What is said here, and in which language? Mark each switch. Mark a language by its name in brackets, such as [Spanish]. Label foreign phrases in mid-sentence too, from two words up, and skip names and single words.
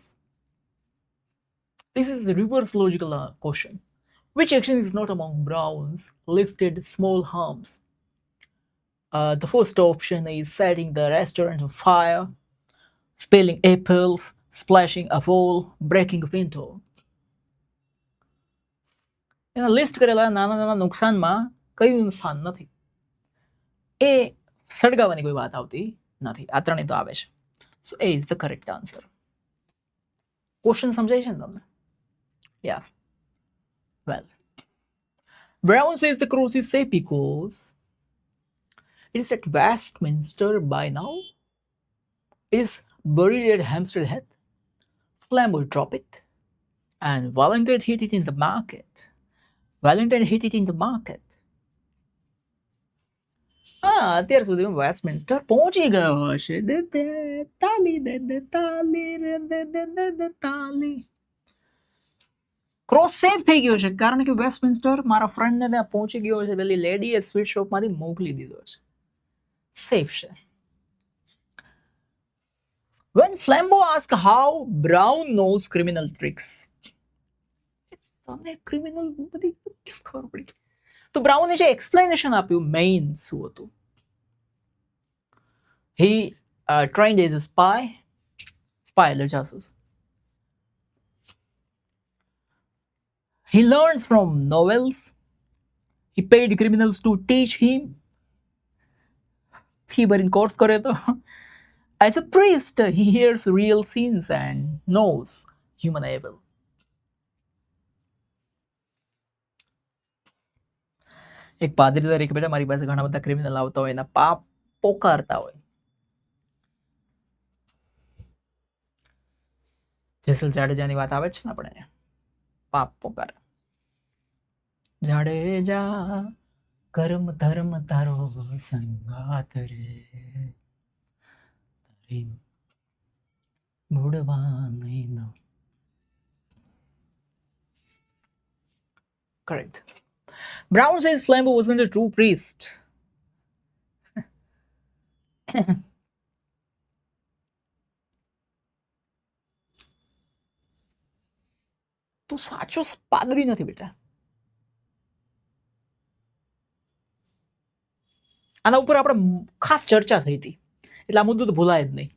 [English] This is the reverse logical question. Which action is not among Brown's listed small harms? The first option is setting the restaurant on fire, spilling apples, splashing a wall, breaking a window. [Gujarati] એના લિસ્ટ કરેલા નાના નુકસાનમાં કયું નુકસાન નથી, એ સળગાવવાની કોઈ વાત આવતી નથી. આ ત્રણેય તો આવે છે. [English] So A is the correct answer. [Gujarati] ક્વેશ્ચન સમજાય છે ને તમને? [English] Yeah. Well, Brown says the cross is safe because it is at Westminster by now. It is buried at Hampstead Heath. Flambeau drop it. And Valentine hit it in the market. [Gujarati] અત્યાર સુધીમાં વેસ્ટમિન્સ્ટર પહોંચી ગયો હશે. ક્રોસ સેફ થઈ ગયો છે કારણ કે વેસ્ટમિન્સ્ટર મારા ફ્રેન્ડને ત્યાં પહોંચી ગયો છે, પેલી લેડીએ [English] sweet shopમાંથી [Gujarati] મોકલી દીધો છે, સેફ છે. [English] When Flambeau asked how Brown knows criminal tricks, [Gujarati] તમને ક્રિમિનલ બધી ખબર પડી, તો બ્રાઉને જે એક્સપ્લેનેશન આપ્યું મેઇન શું હતું? [English] He trained as a spy [Gujarati] એટલે જાસૂસ. [English] He learned from novels. He paid criminals to teach him. [Gujarati] ફી ભરીને કોર્સ કર્યો તો. [English] As a priest, he hears real scenes and knows human evil. [Gujarati] એક પાદરી તરીકે બેટા મારી પાસે ઘણા બધા ક્રિમિનલ આવતા હોય, એના પાપ પોકારતા હોય. જેસલ જાડેજાની વાત આવે છે ને આપણે, પાપ પોકાર જાડેજા કર્મ ધર્મ તારો સંગાત રે તારી મૂળવાની ન. [English] Correct. Brown says Flambeau wasn't a true priest. [Gujarati] તું સાચો પાદરી નથી બેટા. આના ઉપર આપણે ખાસ ચર્ચા થઈ હતી એટલે આ મુદ્દો તો ભૂલાય જ નહીં.